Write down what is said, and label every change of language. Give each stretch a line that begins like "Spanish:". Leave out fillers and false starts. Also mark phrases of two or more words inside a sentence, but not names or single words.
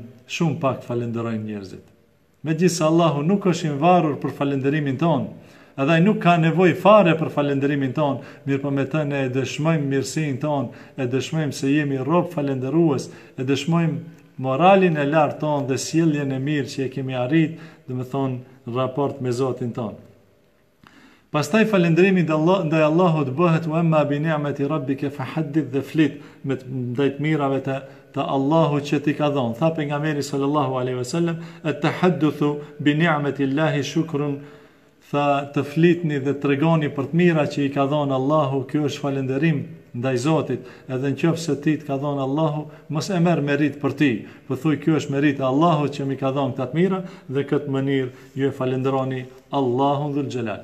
Albanian: Shumë pak falenderojnë njerëzit. Megjithëse Allahu nuk është i varur për falenderimin ton, edhe ai nuk ka nevojë fare për falenderimin ton, mirë po me të ne e dëshmojmë mirësinë ton, e dëshmojmë se jemi rob falendërues, e dëshmojmë moralin e lartë ton dhe sjelljen e mirë që e kemi arrit, domethënë raport me Zotin ton. Pastaj falënderimi ndaj Allahut bëhet
Arabic: وأما بنعمة ربك فحدث,
Albanian: dhe flit me ndaj të mirave të Allahut që ti ka dhënë.
Arabic: Tha pejgamberi صلى الله عليه وسلم, التحدث بنعمة الله شكر.
Albanian: Tha të flitni dhe të tregoni për të mira që i ka dhënë Allahu, kjo është falënderim ndaj Zotit, edhe nëse ti të ka dhënë Allahu, mos e merr merit për ti, po thuaj kjo është merit e Allahut që mi ka dhënë këta të mira, dhe këtë mënyrë ju e falenderoni Allahun dhul Jalal.